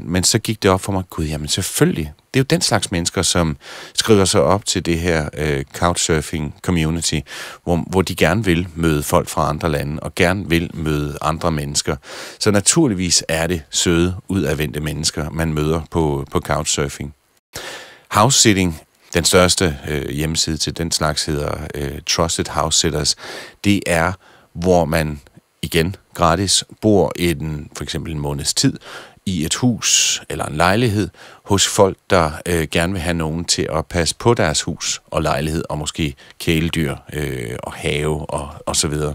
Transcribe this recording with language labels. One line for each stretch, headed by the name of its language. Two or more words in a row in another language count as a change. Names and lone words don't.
Danish: Men så gik det op for mig, gud, jamen selvfølgelig. Det er jo den slags mennesker, som skriver sig op til det her
English: couchsurfing community,
Danish: hvor de gerne vil møde folk fra andre lande, og gerne vil møde andre mennesker. Så naturligvis er det søde, udadvendte mennesker, man møder på couchsurfing.
English: House sitting,
Danish: den største hjemmeside til den slags hedder Trusted House Sitters. Det er, hvor man igen gratis bor for eksempel en måneds tid i et hus eller en lejlighed hos folk, der gerne vil have nogen til at passe på deres hus og lejlighed, og måske kæledyr og have og så videre.